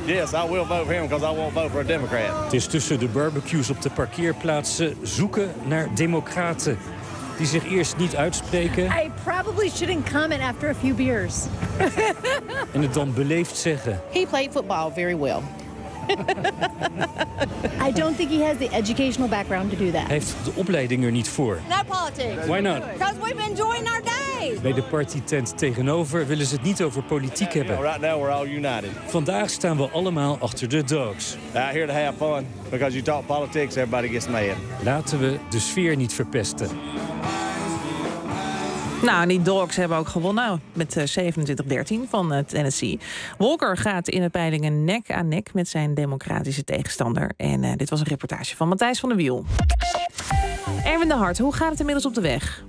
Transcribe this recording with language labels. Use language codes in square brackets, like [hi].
[en] Yes, I will vote for him because I won't vote for a Democrat. [nl] Het is tussen de barbecues op de parkeerplaatsen zoeken naar democraten die zich eerst niet uitspreken. [en] I probably shouldn't comment after a few beers. [nl] En het dan beleefd zeggen. [en] He played football very well. I don't think he has the educational background to do that. [nl] Hij heeft de opleiding er niet voor. [en] No politics. Why not? Because we've enjoyed our day. [nl] Bij de partytent tegenover willen ze het niet over politiek hebben. [en] Right now we're all united. [nl] Vandaag staan we allemaal achter de Dogs. [en] Out here to have fun, because you talk politics, everybody gets mad. [nl] Laten we de sfeer niet verpesten. Nou, en die Dogs hebben ook gewonnen met 27-13 van Tennessee. Walker gaat in de peilingen nek aan nek met zijn democratische tegenstander. En dit was een reportage van Matthijs van der Wiel. Erwin de Hart, hoe gaat het inmiddels op de weg?